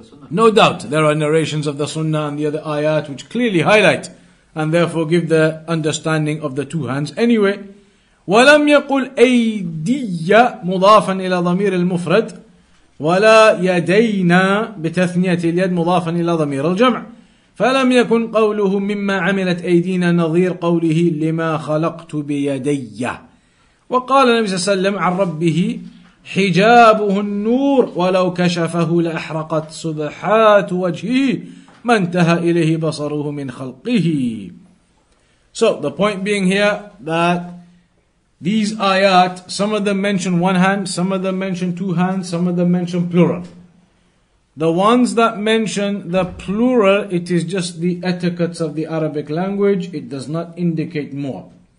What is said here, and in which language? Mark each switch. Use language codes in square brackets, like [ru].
[en] No doubt there are narrations of the Sunnah and the other ayat which clearly highlight and therefore give the understanding of the two hands. [ar] Anyway, ولم يقل أيدي مضافا إلى ضمير المفرد ولا يدينا بتثنية اليد مضافا إلى ضمير الجمع، فلم يكن قوله مما عملت أيدينا نظير قوله لما خلقت بيدي. وقال النبي صلى الله عليه وسلم عن ربه حجابه النور ولو كشفه لأحرقت سبحات وجهه ما انتهى إليه بصره من خلقه. [en] So the point being here that these ayat, some of them mention one hand, some of them mention two hands, some of them mention plural. The ones that mention the plural, it is just the etiquettes of the Arabic language, it does not indicate more.